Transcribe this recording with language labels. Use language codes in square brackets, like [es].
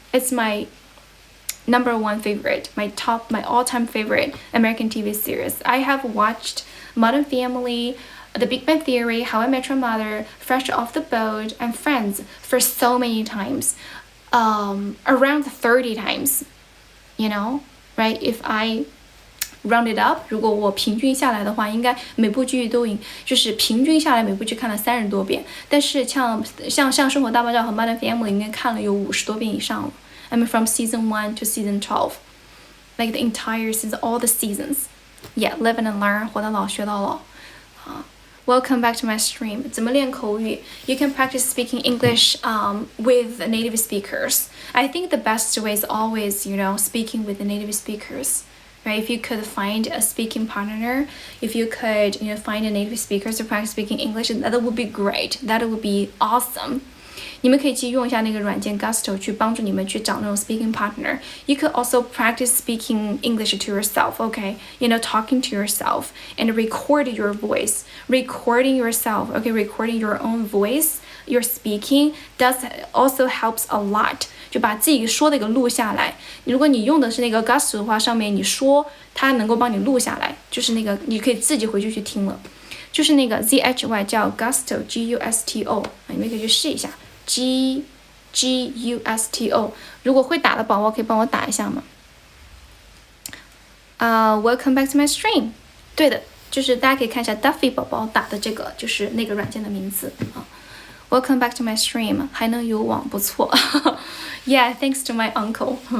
[en] It's my #1 favorite, my all-time favorite American TV series. I have watched Modern Family, The Big Bang Theory, How I Met Your Mother, Fresh Off the Boat, and Friends for so many times. Around 30 times, you know, right? If I round it up, [zh] 如果我平均下来的话，应该每部剧都就是平均下来每部剧看了30多遍。但是像《生活大爆炸》和《Modern Family》应该看了有50多遍以上了。 [en] I mean, from season 1 to season 12, like the entire season, all the seasons. Yeah, live and learn, [zh] 活到老学到老。 [en] Welcome back to my stream. [zh] 怎么练口语? [en] You can practice speaking English with native speakers. I think the best way is always, speaking with the native speakers. Right? If you could find a speaking partner, if you could, find a native speaker to practice speaking English, that would be great. That would be awesome. [zh] 你们可以去用一下那个软件 Gusto 去帮助你们去找那种 [en] speaking partner. You could also practice speaking English to yourself, okay? Talking to yourself and record your voice. Recording yourself, okay? Recording your own voice, your speaking also helps a lot. [zh] 就把自己说的给录下来。如果你用的是那个 Gusto 的话，上面你说，它能够帮你录下来，就是那个你可以自己回去听了。就是那个 ZHY 叫 Gusto Gusto， 你们可以去试一下。 Gusto， 如果会打的宝宝可以帮我打一下吗？ [en] Welcome back to my stream。 [zh] 对的，就是大家可以看一下 Duffy 宝宝打的这个，就是那个软件的名字啊。 [en] Welcome back to my stream， [zh] 还能有网，不错。 [en] Yeah, thanks to my uncle.